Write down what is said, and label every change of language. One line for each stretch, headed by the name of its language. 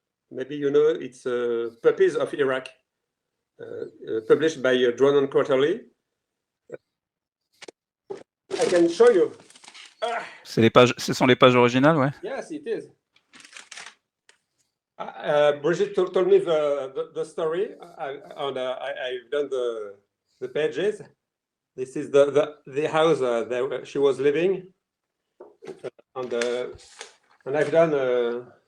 English: Maybe you know, it's Puppies of Iraq, published by Dronan Quarterly. I can show you.
French: Ce sont les pages originales, ouais.
English: Yes, it is. Brigitte told me the story, and I've done the pages. This is the house that she was living, and I've done.